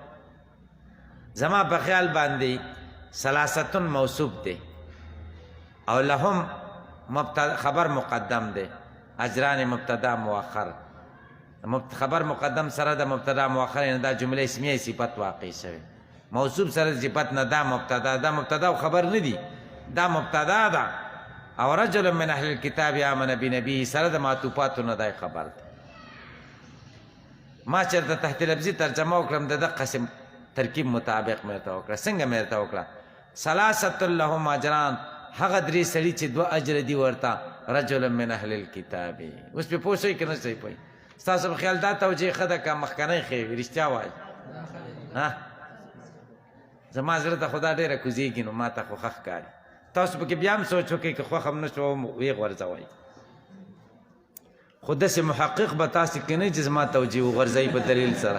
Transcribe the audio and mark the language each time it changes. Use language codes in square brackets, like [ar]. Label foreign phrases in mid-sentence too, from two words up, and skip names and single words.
[ps] زما په خیال باندې ثلاثتن موصوف دی، او لهم خبر مقدم دی، اجران مبتدا مؤخر. خبر مقدم سره د مبتدا مؤخر نه دا جمله اسمیه صفت واقع شوی. موصوف سره صفت نه دا مبتدا، دا مبتدا او خبر نه دی، دا مبتدا ده. او [ar] رجل من اهل الكتاب آمن بنبی [ps] سره د معطوفاتو نه دا خبر ده. ما چرته تحت لفظي ترجمه وکړم د دغه قسم ترکیب مطابق مې ورته وکړه. څنګه مې ورته وکړه؟ [ar] ثلاثه لهم اجران، [ps] هغه درې سړي چې دوه اجر دي ورته، [ar] رجل من اهل الكتاب. [ps] اوس په پوه شئ که نه شئ پوه؟ ستاسو په خیال دا توجیه ښه ده که مخکنی ښې رښتیا وایي؟ زما زړه ته خو دا ډېره کوزېږي نو ما ته خو ښه ښکاري. تاسو پکې بیا هم سوچ وکړئ که خوښ هم نه شوه ویې غورځوئ. خو داسې محقق به تاسې کې نه چې زما توجیه وغورځوي په دلیل سره.